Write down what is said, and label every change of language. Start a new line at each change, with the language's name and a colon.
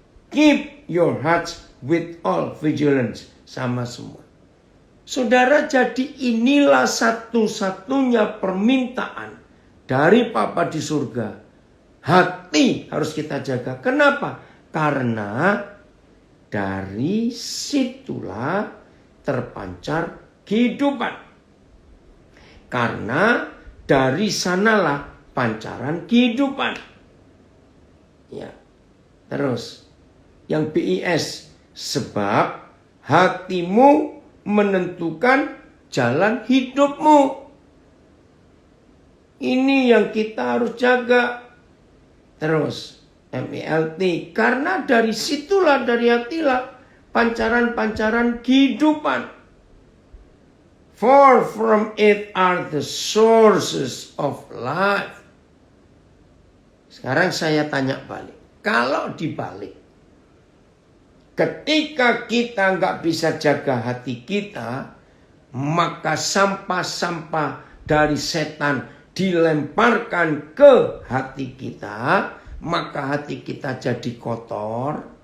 English: Keep your heart with all vigilance.
Indonesian: Sama semua. Saudara, jadi inilah satu-satunya permintaan dari Bapa di surga. Hati harus kita jaga. Kenapa? Karena dari situlah terpancar kehidupan. Karena dari sanalah pancaran kehidupan. Ya. Terus yang BIS, sebab hatimu menentukan jalan hidupmu. Ini yang kita harus jaga. Terus MELT, karena dari situlah, dari hatilah pancaran-pancaran kehidupan.
English: For from it are the sources of life.
Indonesian: Sekarang saya tanya balik. Kalau dibalik, ketika kita nggak bisa jaga hati kita, maka sampah-sampah dari setan dilemparkan ke hati kita, maka hati kita jadi kotor.